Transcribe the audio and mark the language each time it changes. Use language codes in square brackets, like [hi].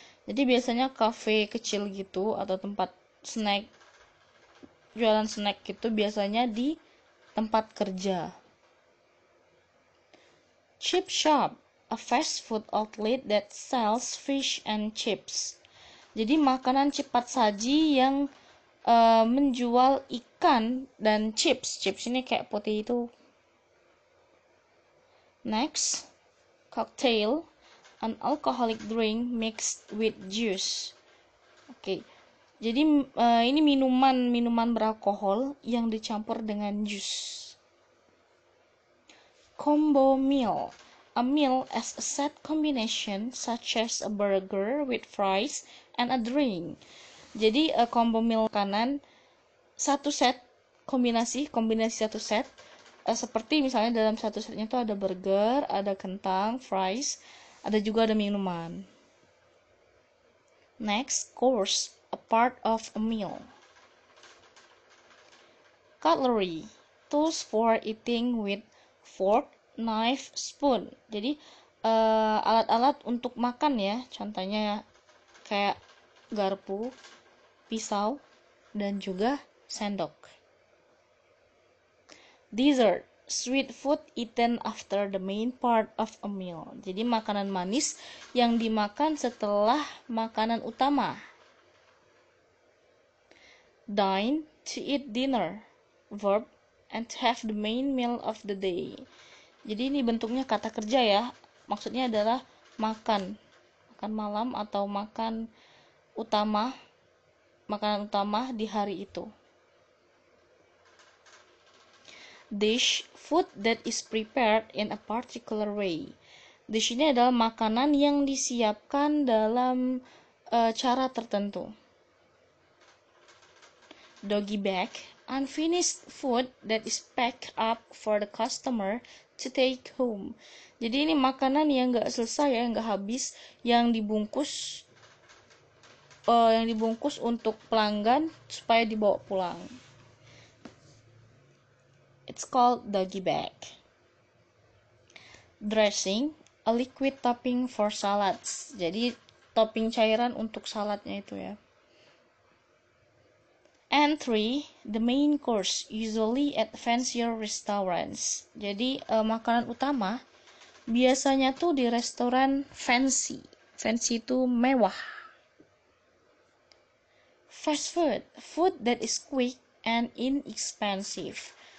[id] Jadi biasanya cafe kecil gitu atau tempat snack, jualan snack gitu biasanya di tempat kerja. [en] Chip shop, a fast food outlet that sells fish and chips. [id] Jadi makanan cepat saji yang menjual ikan dan chips. Chips ini kayak potato. [en] Next, cocktail, an alcoholic drink mixed with juice. Oke. [id] Jadi ini minuman beralkohol yang dicampur dengan jus. [en] Combo meal. A meal as a set combination such as a burger with fries and a drink. [id] Jadi combo meal makanan satu set, kombinasi satu set. Seperti misalnya dalam satu setnya itu ada burger, ada kentang, fries, ada juga ada minuman. [en] Next, course, a part of a meal. Cutlery, tools for eating with fork, knife, spoon. [id] Jadi alat-alat untuk makan ya, contohnya kayak garpu, pisau, dan juga sendok. [en] Dessert, sweet food eaten after the main part of a meal. [id] Jadi makanan manis yang dimakan setelah makanan utama. [en] Dine, to eat dinner. Verb, and have the main meal of the day. [id] Jadi ini bentuknya kata kerja ya. Maksudnya adalah makan malam atau makanan utama di hari itu. [en] Dish, food that is prepared in a particular way. [id] Dish ini adalah makanan yang disiapkan dalam cara tertentu. [en] Doggy bag, unfinished food that is packed up for the customer to take home. [id] Jadi ini makanan yang nggak selesai ya, nggak habis, yang dibungkus untuk pelanggan supaya dibawa pulang. [en] It's called doggy bag. Dressing, a liquid topping for salads. [id] Jadi topping cairan untuk saladnya itu ya. [en] Entry, the main course, usually at fancier restaurants. [id] Jadi makanan utama biasanya tuh di restoran fancy. Fancy itu mewah. [en] Fast food, food that is quick and inexpensive.